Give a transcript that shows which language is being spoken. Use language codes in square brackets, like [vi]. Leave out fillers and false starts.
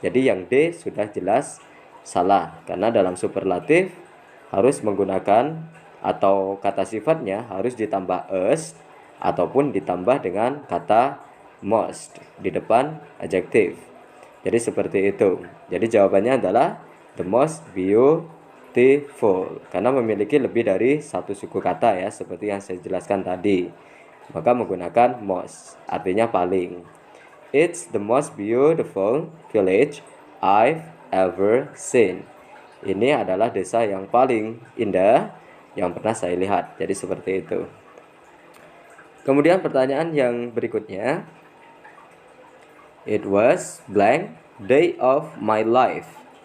[id] Jadi yang D sudah jelas salah, karena dalam superlatif harus menggunakan atau kata sifatnya harus ditambah s ataupun ditambah dengan kata most di depan adjektif. Jadi seperti itu. Jadi jawabannya adalah [en] the most beautiful, [id] karena memiliki lebih dari satu suku kata ya, seperti yang saya jelaskan tadi. Maka menggunakan most, artinya paling. [en] It's the most beautiful village I've ever seen. [id] Ini adalah desa yang paling indah yang pernah saya lihat. Jadi seperti itu. Kemudian pertanyaan yang berikutnya. [en] It was blank day of my life.